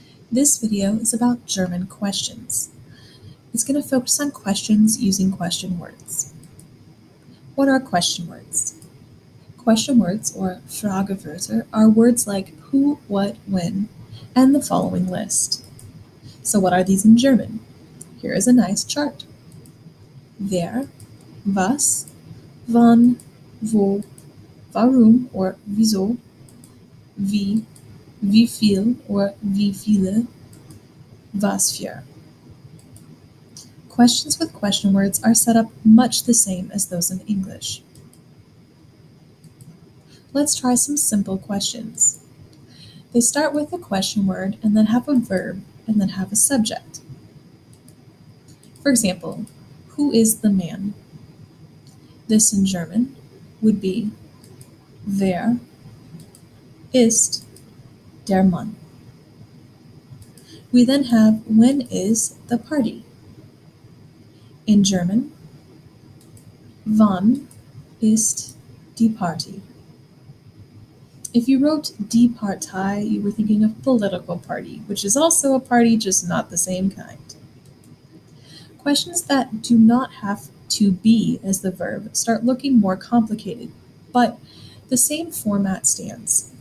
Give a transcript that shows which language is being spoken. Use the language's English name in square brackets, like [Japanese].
[English] This video is about German questions. It's going to focus on questions using question words. What are question words? Question words, or Fragewörter, are words like who, what, when, and the following list. So what are these in German? Here is a nice chart. [German] Wer, was, wann, wo, warum or wieso, wie, wie viel or wie viele, was für. [English] Questions with question words are set up much the same as those in English. Let's try some simple questions. They start with a question word and then have a verb and then have a subject. For example, who is the man? This in German would be [German] Wer ist der Mann? [English] We then have when is the party? In German, [German] wann ist die Party? [English] If you wrote Die Partei, you were thinking of political party, which is also a party, just not the same kind. Questions that do not have to be as the verb start looking more complicated, but the same format stands.